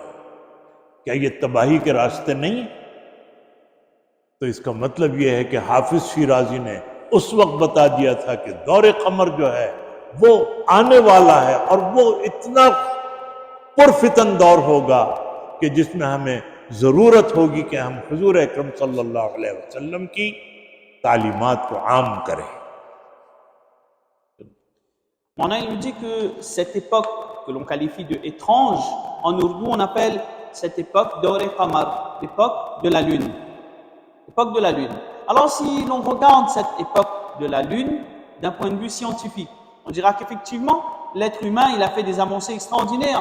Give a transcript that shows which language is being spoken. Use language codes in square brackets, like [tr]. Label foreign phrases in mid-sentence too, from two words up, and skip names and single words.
[ur] کیا یہ تباہی کے راستے نہیں؟ تو اس کا مطلب یہ ہے کہ حافظ شیرازی نے اس وقت بتا دیا تھا کہ دورِ قمر جو ہے وہ آنے والا ہے، اور وہ اتنا پرفتن دور ہوگا کہ جس میں ہمیں ضرورت ہوگی کہ ہم حضور اکرم [ar] صلى الله عليه وسلم [ur] کی تعلیمات کو عام کریں. [fr] Maintenant, il nous dit que cette époque que l'on qualifie de étrange, en ourdou on appelle cette époque [ur] دورِ قمر, [fr] l'époque de la lune. L'époque de la lune. Alors si l'on regarde cette époque de la lune d'un point de vue scientifique, on dira qu'effectivement l'être humain il a fait des avancées extraordinaires.